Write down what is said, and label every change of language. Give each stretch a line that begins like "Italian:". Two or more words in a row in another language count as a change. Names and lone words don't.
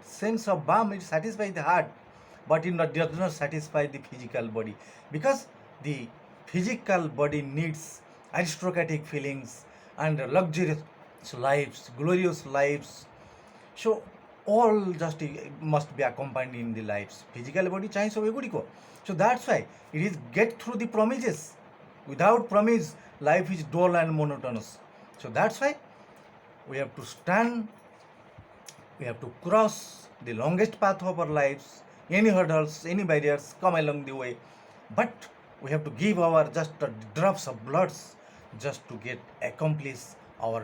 English: Sense of balm, it satisfies the heart, but it does not satisfy the physical body, because the physical body needs aristocratic feelings and luxurious lives, glorious lives. So all just must be accompanied in the lives. Physical body
Odia: ଚାହିଁ ସବୁ ଏଗୁଡ଼ିକ.
English: So that's why it is get through the promises. Without promise, life is dull and monotonous. So that's why we have to stand, we have to cross the longest path of our lives, any hurdles, any barriers come along the way, but we have to give our just drops of bloods just to get accomplish our taxes.